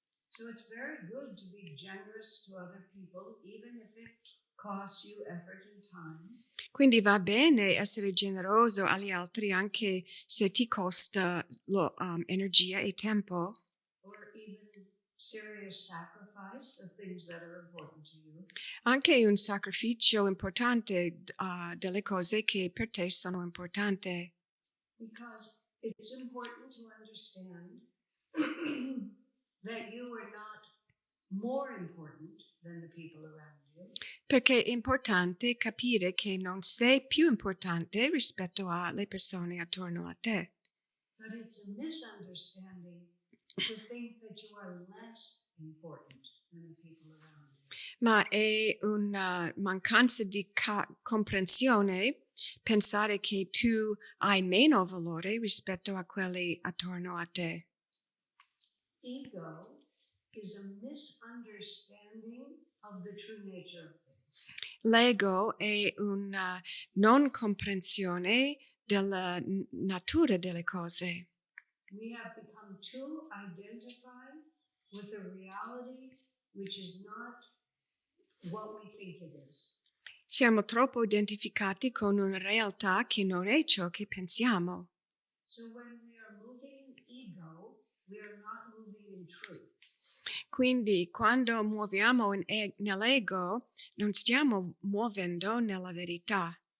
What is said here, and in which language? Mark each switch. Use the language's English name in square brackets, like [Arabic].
[English] So it's very good to be generous to other people, even if it costs you effort and time. [Italian] Quindi va bene essere generoso agli altri anche se ti costa energia e tempo. [English] Or even serious sacrifice of things that are important to you. [Italian] Anche un sacrificio importante delle cose che per te sono importanti. [English] Because it's important to understand that you are not more important than the people around you. [Italian] Perché è importante capire che non sei più importante rispetto alle persone attorno a te. [English] But it's a misunderstanding to think that you are less important than the people around you. [Italian] Ma è una mancanza di comprensione pensare che tu hai meno valore rispetto a quelli attorno a te. [English] Ego is a misunderstanding of the true nature of things. [Italian] L'ego è una non comprensione della natura delle cose. [English] We have become too identified with a reality which is not what we think it is. [Italian] Siamo troppo identificati con una realtà che non è ciò che pensiamo. [English] So when we are moving in ego, we are not moving in truth. [Italian] Quindi quando muoviamo nell'ego non stiamo muovendo nella verità.